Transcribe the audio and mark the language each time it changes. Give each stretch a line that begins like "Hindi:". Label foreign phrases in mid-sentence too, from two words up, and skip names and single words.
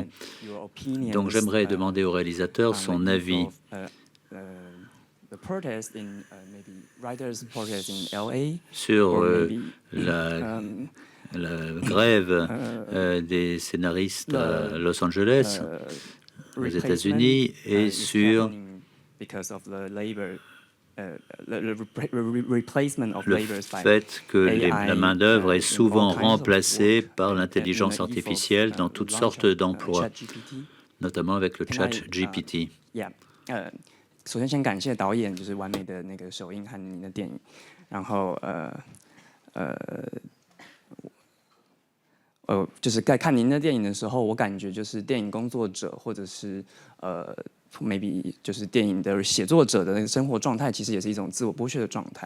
French: Donc j'aimerais demander au réalisateur son avis sur la grève des scénaristes à Los Angeles, aux États-Unis, et sur le fait que la main-d'œuvre est souvent remplacée par l'intelligence artificielle dans toutes sortes d'emplois, notamment avec le chat GPT.
Chinese: 首先，先感谢导演，就是完美的那个首映和您的电影。然后，就是在看您的电影的时候，我感觉就是电影工作者或者是maybe 就是电影的写作者的那个生活状态，其实也是一种自我剥削的状态。